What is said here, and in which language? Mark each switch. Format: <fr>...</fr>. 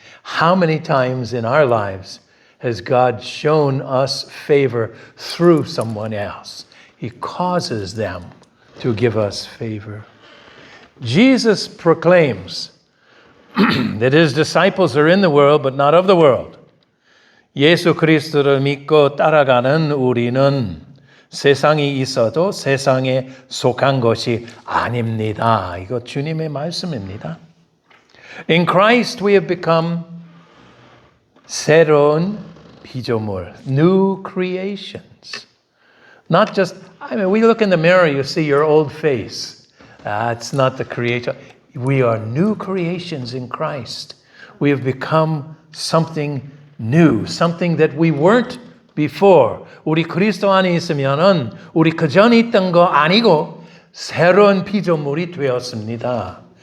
<en>How many times in our lives has God shown us favor through someone else? He causes them to give us favor. Jesus proclaims that his disciples are in the world but not of the world.</en> <ko>예수 그리스도를 믿고 따라가는 우리는 세상이 있어도 세상에 속한 것이 아닙니다. 이거 주님의 말씀입니다.</ko> <en>In Christ we have become</en> <ko>새로운 피조물,</ko> <en>new creations. Not just, we look in the mirror, you see your old face. It's not the creator. We are new creations in Christ. We have become something new, something that we weren't before.</en> <ko>우리 그리스도 안에 있으면은 우리 그전에 있던 거 아니고 새로운 피조물이 되었습니다.</ko>